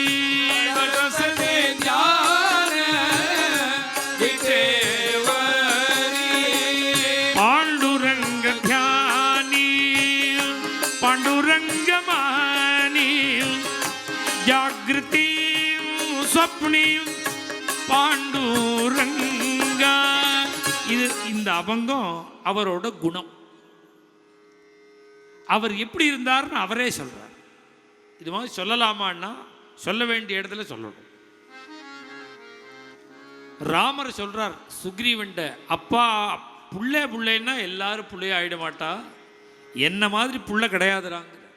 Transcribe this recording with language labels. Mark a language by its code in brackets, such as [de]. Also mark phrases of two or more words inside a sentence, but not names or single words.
[mr] तडसते ध्यान विटेवरी पांडुरंग ध्यानी पांडुरंग मानी जागृती स्वप्नी பாண்டுரங்க. [ta] இது இந்த அபங்கம் அவரோட குணம். அவர் எப்படி இருந்தார்னு அவரே சொல்றார். இது மாதிரி சொல்லலாமான்னா சொல்ல வேண்டிய இடத்துல சொல்லணும். ராமர் சொல்றார் சுக்ரீவன்ட, அப்பா புள்ளை புள்ளைன்னா எல்லாரும் புள்ளைய ஆயிட மாட்டா, என்ன மாதிரி புள்ள கிடையாதுறாங்க.